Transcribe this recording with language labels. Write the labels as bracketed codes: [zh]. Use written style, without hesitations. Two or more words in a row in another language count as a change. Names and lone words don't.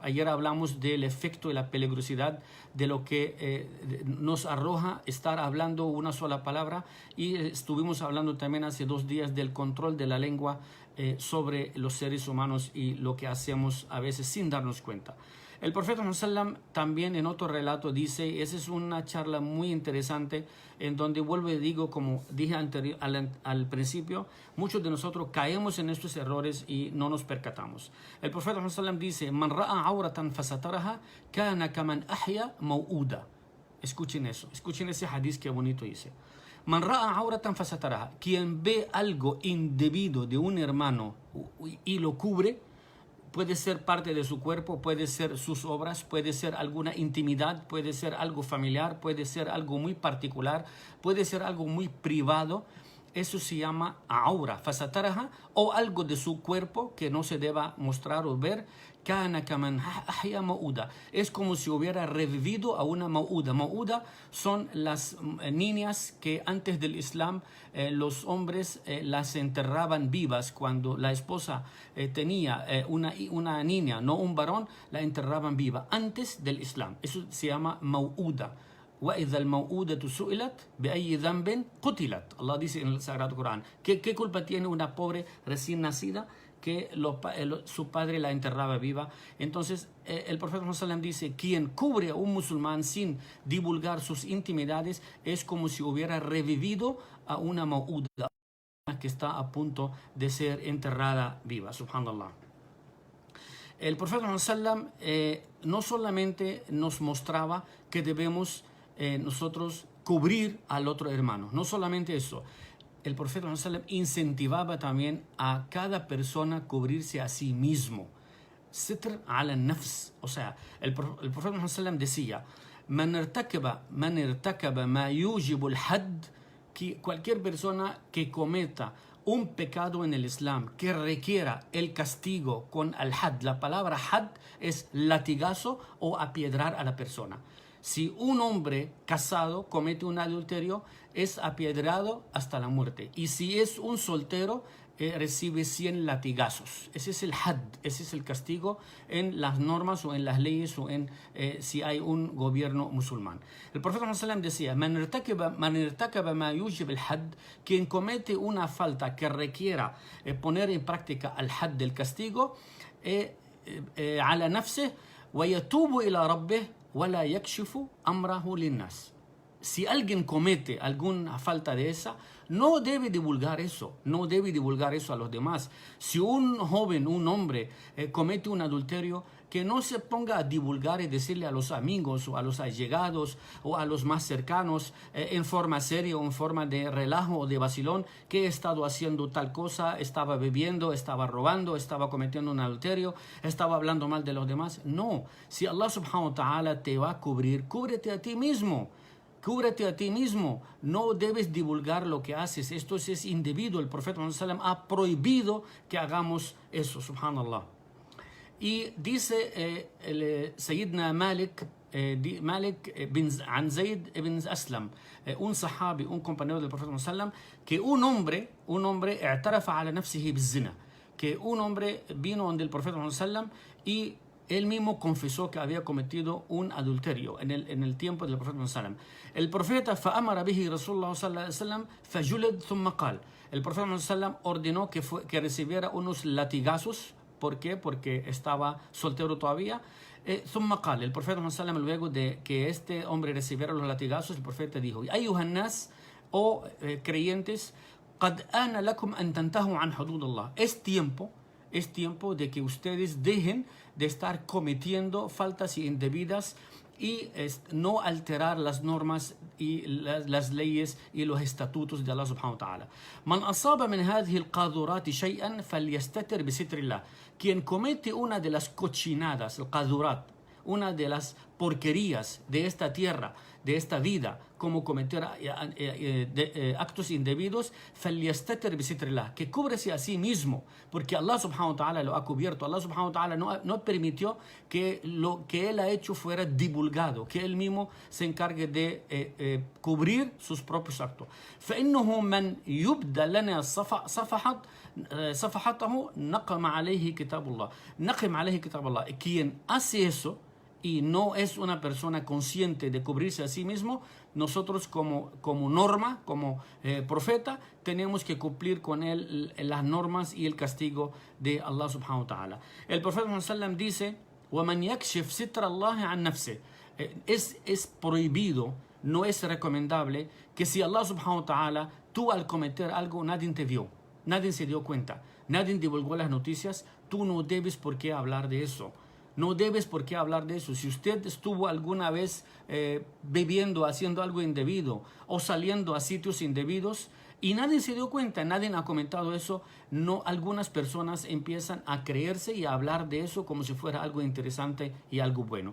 [es] Ayer hablamos del efecto y la peligrosidad de lo que nos arroja estar hablando una sola palabra, y estuvimos hablando también hace 2 días del control de la lengua sobre los seres humanos y lo que hacemos a veces sin darnos cuenta. El profeta Muhammad también en otro relato dice, y esa es una charla muy interesante, en donde vuelvo y digo, como dije al principio, muchos de nosotros caemos en estos errores y no nos percatamos. El profeta Muhammad dice: [ar] من رأى عورة فسترها كان كمن أحيا موءودة. [es] Escuchen eso, escuchen ese hadith que bonito dice. [ar] من رأى عورة فسترها. [es] Quien ve algo indebido de un hermano y lo cubre, puede ser parte de su cuerpo, puede ser sus obras, puede ser alguna intimidad, puede ser algo familiar, puede ser algo muy particular, puede ser algo muy privado. Eso se llama [ar] عورة، فسترها, [es] o algo de su cuerpo que no se deba mostrar o ver. [ar] كان كمن أحيا موءودة. [es] Es como si hubiera revivido a una mauda. Mauda son las niñas que antes del Islam los hombres las enterraban vivas. Cuando la esposa tenía una niña, no un varón, la enterraban viva antes del Islam. Eso se llama mauda. [ar] وَإِذَا الْمَوْءُودَةُ سُئِلَتْ بِأَيِّ ذَنْبٍ قُتِلَتْ. [es] Allah dice en el Sagrado Corán, ¿qué culpa tiene una pobre recién nacida que su padre la enterraba viva? Entonces el profeta Muhammad dice: quien cubre a un musulmán sin divulgar sus intimidades es como si hubiera revivido a una mau'uda que está a punto de ser enterrada viva. Subhanallah. El profeta Muhammad no solamente nos mostraba que debemos nosotros cubrir al otro hermano, no solamente eso. El profeta Muhammad incentivaba también a cada persona cubrirse a sí mismo. [ar] ستر على نفس. [es] O sea, el profeta Muhammad decía: [ar] من ارتكب ما يوجب الحد, [es] que cualquier persona que cometa un pecado en el Islam que requiera el castigo con al-had. La palabra had es latigazo o apiedrar a la persona. Si un hombre casado comete un adulterio, es apiedrado hasta la muerte. Y si es un soltero, recibe 100 latigazos. Ese es el had, ese es el castigo en las normas o en las leyes o en si hay un gobierno musulmán. El profeta Muhammad decía: [ar] من ارتكب ما يوجب الحد, [es] quien comete una falta que requiera poner en práctica al had del castigo, [ar] على نفسه ويتوب إلى ربه ولا يكشف أمره للناس. [es] Si alguien comete alguna falta de esa, no debe divulgar eso, no debe divulgar eso a los demás. Si un joven, un hombre comete un adulterio, que no se ponga a divulgar y decirle a los amigos o a los allegados o a los más cercanos en forma seria o en forma de relajo o de vacilón que he estado haciendo tal cosa, estaba bebiendo, estaba robando, estaba cometiendo un adulterio, estaba hablando mal de los demás. No, si Allah [ar] سبحانه وتعالى [es] te va a cubrir, cúbrete a ti mismo. Cúbrete a ti mismo, no debes divulgar lo que haces. Esto es indebido. El profeta Muhammad ha prohibido que hagamos eso, subhanallah. Y dice el Sayyidina Malik Malik an Zayd ibn Aslam, un sahabi, un compañero del profeta sallam, que un hombre [ar] اعترف على نفسه بالزنا, [es] que un hombre vino donde el profeta sallam y él mismo confesó que había cometido un adulterio en el tiempo del profeta sallam. El profeta [ar] فأمر به رسول الله صلى الله عليه وسلم فجلد ثم قال, [es] el profeta sallam ordenó que recibiera unos latigazos. ¿Por qué? Porque estaba soltero todavía. [ar] ثم قال, [es] el profeta sallam, luego de que este hombre recibiera los latigazos, el profeta dijo: [ar] أيها الناس, [es] oh creyentes, [ar] قد آن لكم أن تنتهوا عن حدود الله. [es] Es tiempo de que ustedes dejen de estar cometiendo faltas indebidas y no alterar las normas y las leyes y los estatutos de Allah [ar] سبحانه وتعالى. من أصاب من هذه القاذورات شيئا فليستتر بستر الله. [es] Quien comete una de las cochinadas, el qadurat, una de las porquerías de esta tierra, de esta vida, como cometer actos indebidos, [ar] فليستتر بستر الله, [es] que cúbrese a sí mismo, porque Allah [ar] سبحانه وتعالى [es] lo ha cubierto. Allah [ar] سبحانه وتعالى [es] no permitió que lo que él ha hecho fuera divulgado, que él mismo se encargue de cubrir sus propios actos. [ar] فإنه من يبدى لنا صفحته نقم عليه كتاب الله. [es] Quien hace eso y no es una persona consciente de cubrirse a sí mismo, nosotros como norma, como profeta, tenemos que cumplir con él las normas y el castigo de Allah [ar] سبحانه وتعالى. [es] El profeta sallam dice: [ar] وَمَنْ يَكْشِفْ سِتْرَ اللَّهِ عَنْ نَفْسِهِ. [es] Es prohibido, no es recomendable que si Allah [ar] سبحانه وتعالى, [es] tú al cometer algo, nadie te vio, nadie se dio cuenta, nadie divulgó las noticias, tú no debes por qué hablar de eso. No debes por qué hablar de eso. Si usted estuvo alguna vez bebiendo, haciendo algo indebido o saliendo a sitios indebidos y nadie se dio cuenta, nadie ha comentado eso, no, algunas personas empiezan a creerse y a hablar de eso como si fuera algo interesante y algo bueno.